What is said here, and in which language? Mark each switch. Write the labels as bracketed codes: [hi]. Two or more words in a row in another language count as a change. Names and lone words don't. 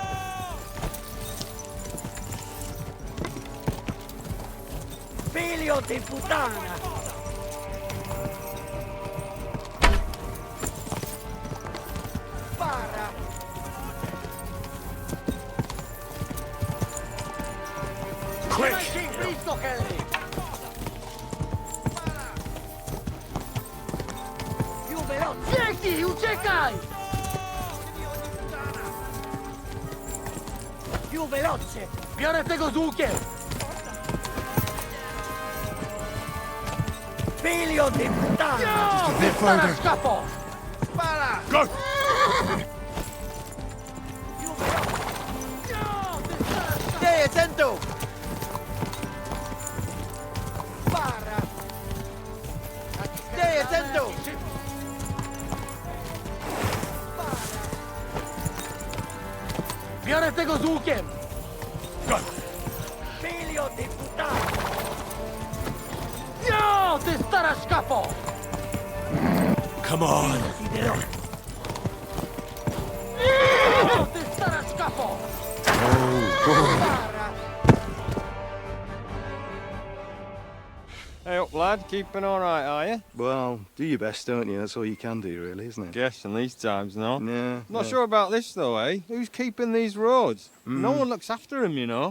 [it] Figlio di puttana! Spara! [en] Quick! [it] Visto che... [pl] Dzięki, uciekaj! [it] Più veloce! [pl] Biorę tego z łukiem! [it] Figlio di puttana! Spara, scapo! Spara! [en] Go! [it] Stai attento! Spara! Stai attento! [pl] Biorę tego z łukiem! [en] Go! [it] Figlio di puttana! [pl] No, ty stara szkapo! [en] Come on! [pl] No, ty stara szkapo! [en] Hey up, lad. Keeping all right, are you? Well, do your best, don't you? That's all you can do, really, isn't it? Guess in these times, no? Yeah. Not sure about this, though, eh? Who's keeping these roads? No one looks after them, you know.